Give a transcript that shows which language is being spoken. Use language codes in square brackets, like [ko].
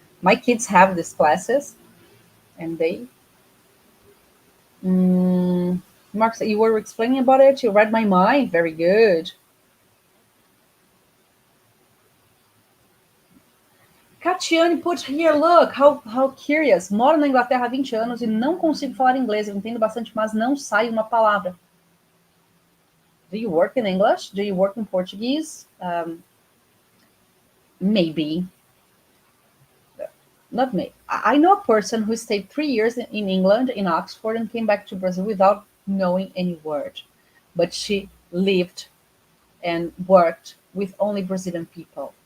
[en] My kids have these classes and they Mark, you were explaining about it. You read my mind. Very good. Catiane put here, look, how curious. [pt] Moro na Inglaterra há 20 anos e não consigo falar inglês. Eu entendo bastante, mas não sai uma palavra. [en] Do you work in English? Do you work in Portuguese? Maybe. Not me. I know a person who stayed 3 years in England, in Oxford, and came back to Brazil without knowing any word. But she lived and worked with only Brazilian people.